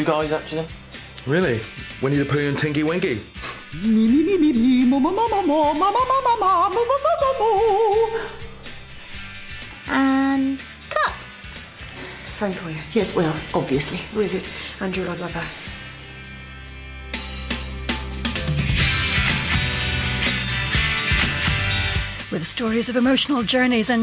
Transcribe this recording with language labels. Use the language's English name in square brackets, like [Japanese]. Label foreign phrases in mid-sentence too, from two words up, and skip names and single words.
[English] Two guys, actually. Really? Winnie the Pooh and Tinky Winky? Me, me, me, me, me, mo, mo, mo, mo, mo, ma, ma, ma, ma, ma, mo, mo, mo, mo, mo. And cut. Phone for you. Yes, well, obviously. Who is it? Andrew, blah, blah, blah. With stories of emotional journeys and